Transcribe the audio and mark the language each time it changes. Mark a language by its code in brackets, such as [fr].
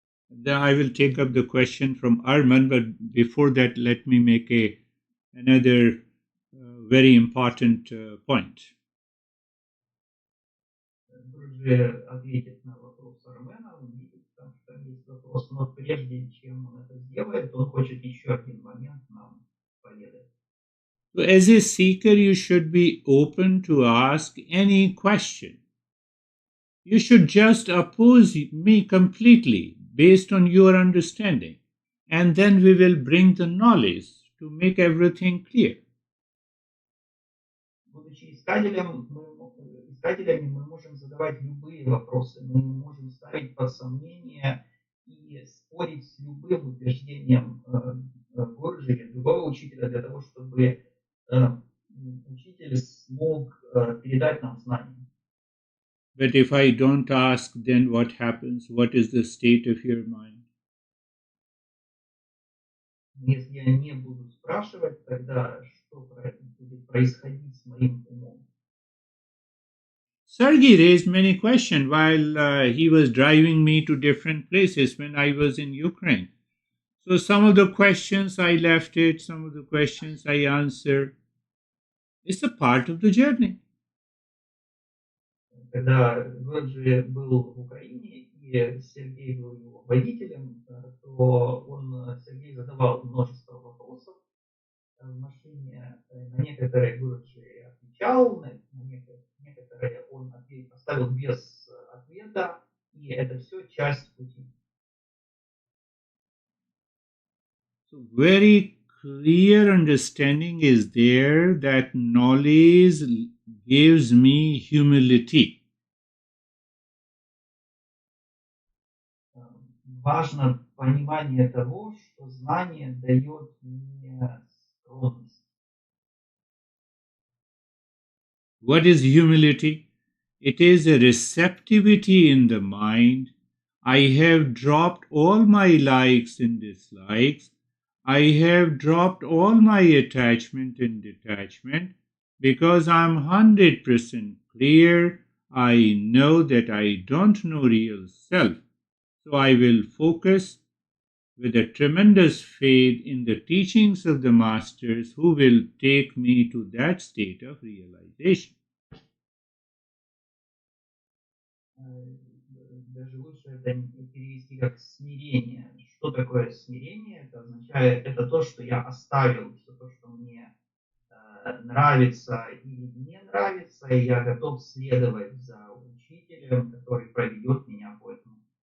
[en] Then I will take up the question from Arman, but before that, let me make another very important point. [ru] Друже ответит на вопрос Армена, он видит, там есть вопрос, но прежде чем он это сделает, он хочет еще один момент нам поведать. [en] So as a seeker, you should be open to ask any question. You should just oppose me completely based on your understanding, and then we will bring the knowledge to make everything clear. [ru] Будучи искателями, мы можем задавать любые вопросы, мы можем ставить под сомнение и спорить с любым утверждением Гурджи или другого учителя для того, чтобы учитель смог передать нам знания. [en] But if I don't ask, then what happens? What is the state of your mind? [ru] Если я не буду спрашивать, тогда что будет происходить с моим умом? [en] Sergey raised many questions while he was driving me to different places when I was in Ukraine. So some of the questions I left it, some of the questions I answered. It's a part of the journey. [ru] Когда Годжи был в Украине, и Сергей был его водителем, то Сергей задавал множество вопросов в машине. На некоторые Годжи отвечал, на некоторые он оставил без ответа, и это все часть пути. [en] So very clear understanding is there that knowledge gives me humility. [ru] Важно понимание того, что знание дает мне скромность. [en] What is humility? It is a receptivity in the mind. I have dropped all my likes and dislikes. I have dropped all my attachment and detachment because I'm 100% clear. I know that I don't know real self. So I will focus with a tremendous faith in the teachings of the masters who will take me to that state of realization. [ru] Даже лучше это перевести как смирение. Что такое смирение? Это означает, это то, что я оставил, все то, что мне нравится или не нравится, и я готов следовать за учителем, который проведет меня по этому.